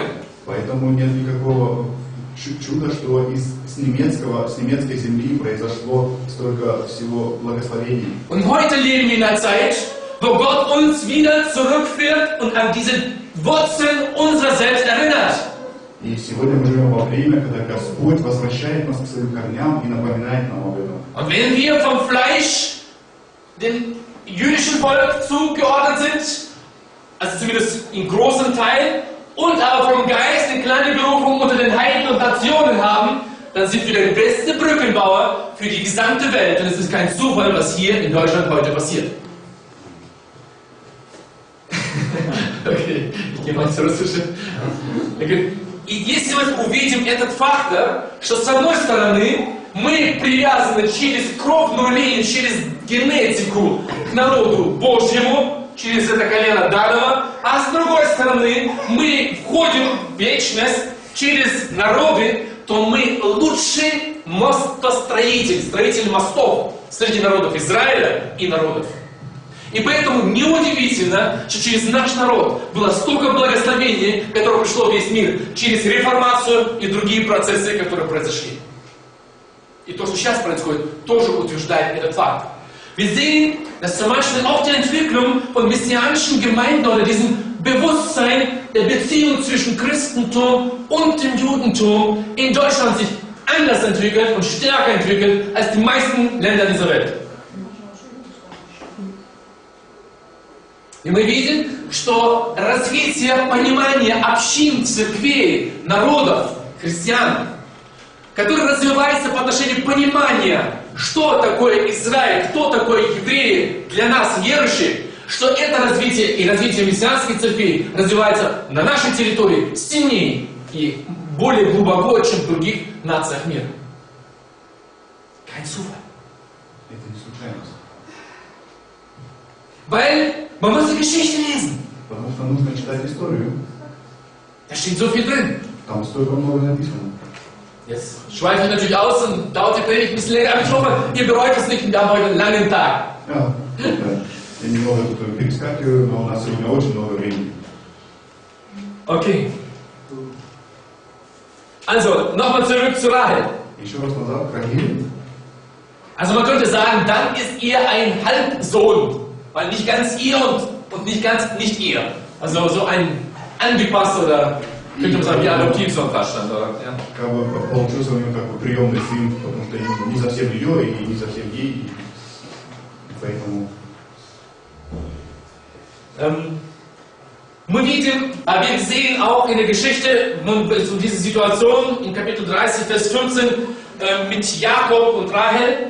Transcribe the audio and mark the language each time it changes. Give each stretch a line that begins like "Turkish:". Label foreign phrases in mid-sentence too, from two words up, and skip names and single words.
Russian: Поэтому нет никакого чуда, что с немецкой земли произошло столько всего благословений.
German: Und heute leben wir in einer Zeit, wo Gott uns wieder zurückführt und an diese Wurzeln unserer selbst erinnert.
Russian: И сегодня мы живем во время, когда Господь возвращает нас к своим корням и напоминает нам об этом.
German: Und wenn wir vom Fleisch dem jüdischen Volk zugeordnet sind, also zumindest in großem Teil, und aber vom Geist eine kleine Berufung unter den Heiden und Nationen haben, dann sind wir der beste Brückenbauer für die gesamte Welt. Und es ist kein Zufall, was hier in Deutschland heute passiert. Okay, ich gehe mal zur Russischen.
Russian: И если мы увидим этот фактор, что с одной стороны мы привязаны через кровную линию, через генетику к народу Божьему, через это колено Данова, а с другой стороны мы входим в вечность через народы, то мы лучший мостостроитель, строитель мостов среди народов Израиля и народов. И поэтому неудивительно, что через наш народ было столько благословений, которое пришло в весь мир, через реформацию и другие процессы, которые произошли. И то, что сейчас происходит, тоже утверждает этот факт.
German: Wir sehen, dass zum Beispiel auch die Entwicklung von messianischen Gemeinden oder diesem Bewusstsein der Beziehung zwischen Christentum und dem Judentum in Deutschland sich anders entwickelt und stärker entwickelt als die meisten Länder dieser Welt.
Russian: И мы видим, что развитие понимания общин, церквей, народов, христиан, которое развивается по отношению понимания, что такое Израиль, кто такой евреи для нас, верующих, что это развитие и развитие мессианских церквей развивается на нашей территории сильнее и более глубоко, чем в других нациях мира.
German: Kein Zufall.
Russian: Это не случайность.
German: Weil man muss die Geschichte lesen.
Russian: Потому что нужно читать историю.
German: Da steht so viel drin.
Russian: Там столько много написано.
German: Jetzt schweife ich natürlich aus und dauert die Predigt ein bisschen länger, aber ich hoffe, ihr bereut es nicht, wir haben heute einen langen Tag. Ja,
Russian: я немного тут перескакиваю, но у нас сегодня очень много времени.
German: Okay. Also, nochmal zurück zu Rahel.
Russian: Еще раз назад, Рахиль.
German: Also man könnte sagen, dann ist ihr ein Halbsohn. Weil nicht ganz ihr und nicht ganz nicht ihr. Also so ein angepasster oder könnte man sagen, wie Adoptivsohn fast stand, oder? Ja.
Russian: Как бы получился у него как бы приемный сын, потому что не совсем ее и не совсем ей. И поэтому...
German: Wir sehen auch in der Geschichte so diese Situation in Kapitel 30, Vers 15 mit Jakob und Rahel.